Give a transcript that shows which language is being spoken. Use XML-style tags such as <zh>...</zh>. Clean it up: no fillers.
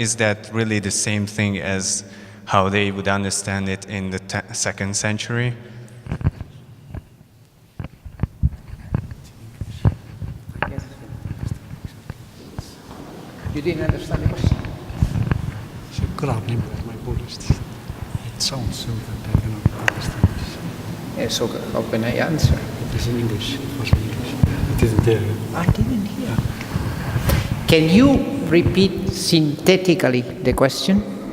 <en>Is that really the same thing as how they would understand it in the 2nd century? You didn't understand the question?</en> <et>See kõlab niimoodi, et ma ei kuule hästi.</et> <en>It sounds so that I cannot understand this. Yeah, so how can I answer? It is in English. It was in English. It isn't there. I didn't hear. Can you repeat synthetically the question?</en>